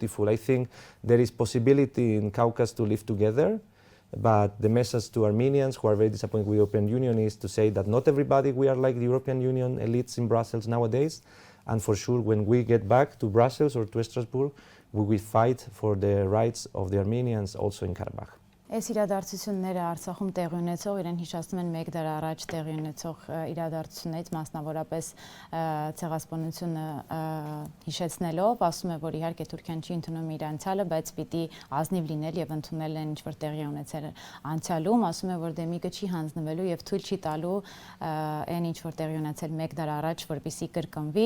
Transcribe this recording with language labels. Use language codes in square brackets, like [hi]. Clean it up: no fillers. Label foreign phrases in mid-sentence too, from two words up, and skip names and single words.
[en] I think there is possibility in Caucasus to live together, but the message to Armenians who are very disappointed with the European Union is to say that not everybody we are like the European Union elites in Brussels nowadays, and for sure when we get back to Brussels or to Strasbourg, we will fight for the rights of the Armenians also in Karabakh. [hy] Այս իրադարձությունները Արցախում տեղի ունեցող իրեն հիշեցնում են մեկ դար առաջ տեղի ունեցող իրադարձություններից, մասնավորապես ցեղասպանությունը հիշեցնելով, ասում է, որ իհարկե Թուրքիան չի ընդունում իր անցյալը, բայց պիտի ազնիվ լինել եւ ընդունել են ինչ-որ տեղի ունեցել անցյալում, ասում է, որ դեմիկը չի հանձնվելու եւ թույլ չի տալու այն ինչ-որ տեղի ունեցել մեկ դար առաջ, որպեսզի կրկնվի.